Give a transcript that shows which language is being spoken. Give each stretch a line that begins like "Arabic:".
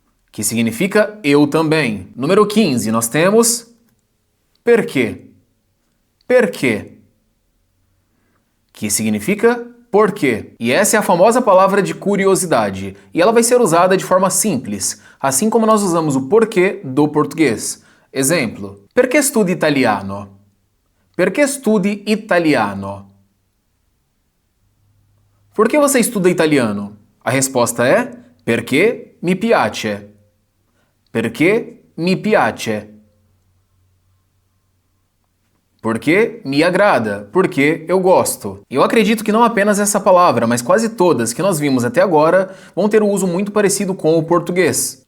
Portuguese: Que significa eu também. Número 15, nós temos perché. Perché. Que significa por quê. E essa é a famosa palavra de curiosidade, e ela vai ser usada de forma simples, assim como nós usamos o porquê do português.
Italian: Exemplo, perché studi italiano? Perché studi italiano?
Portuguese: Por que você estuda italiano? A resposta é
Italian: perché mi piace. Perché mi piace.
Portuguese: Porque me agrada, porque eu gosto. E eu acredito que não apenas essa palavra, mas quase todas que nós vimos até agora vão ter um uso muito parecido com o português.